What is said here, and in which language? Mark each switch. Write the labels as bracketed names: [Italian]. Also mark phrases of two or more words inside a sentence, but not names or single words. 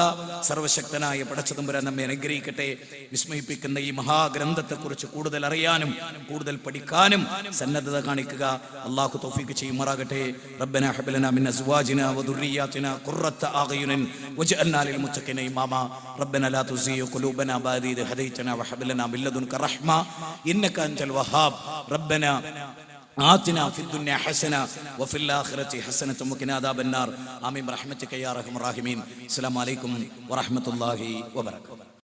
[Malayalam] സർവശക്തനായ പടച്ചതമ്പുരാൻ നമ്മെ അനുഗ്രഹിക്കട്ടെ. വിസ്മയിപ്പിക്കുന്ന ഈ മഹാഗ്രന്ഥത്തെക്കുറിച്ച് കൂടുതൽ അറിയാനും കൂടുതൽ പഠിക്കാനും സന്നദ്ധത കാണിക്കുക. അല്ലാഹു തൗഫീഖ് ചെയ്യുമാറാകട്ടെ. [Arabic] ربنا هب لنا من أزواجنا وذرياتنا قرة أعين واجعلنا للمتقين إماما. ربنا لا تزغ قلوبنا بعد إذ هديتنا وهب لنا من لدنك رحمة إنك أنت الوهاب. റബ്ബനാ آتنا في الدنيا حسنة وفي الآخرة حسنة وقنا عذاب النار. آمين برحمتك يا أرحم الراحمين. السلام عليكم ورحمة الله وبركاته.